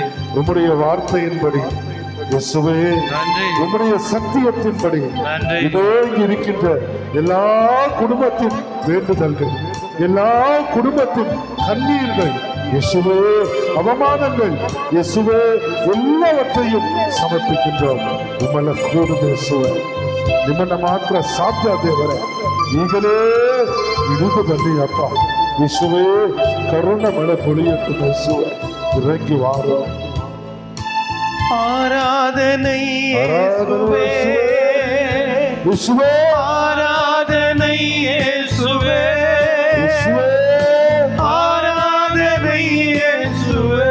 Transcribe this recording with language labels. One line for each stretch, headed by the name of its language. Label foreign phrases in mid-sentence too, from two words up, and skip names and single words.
Tamil: உம்முடைய வார்த்தையின்படி, இயேசுவே, நன்றி உம்முடைய சத்தியத்தின்படி நன்றி இதோ இங்கு இருக்கின்ற எல்லா குடும்பத்தின் வேண்டுதல்கள், எல்லா குடும்பத்தின் கண்ணீர்கள், இயேசுவே, அவமானங்கள், இயேசுவே, எல்லாவற்றையும் ಸಮರ್ಪಿக்கின்றோம்.
Kannada: ನಿಮ್ಮನ್ನ ಕೂಡು ಯೇಸುವೆ, ನಿಮ್ಮನ್ನ ಮಾತ್ರ ಸಾಧ್ಯ ದೇವರೇ. ಈಗಲೇ ಇಳಿದು ಬನ್ನಿ ಅಪ್ಪ ಯೇಸುವೆ, ಕರುಣ ಮಳೆ பொழியட்டும் ಯೇಸುವೆ,
Tamil: இறங்கி வாரோ. ஆராதனை இயேசுவே, இயேசுவே, ஆராதனை இயேசுவே, இயேசுவே, ஆராதனை இயேசுவே,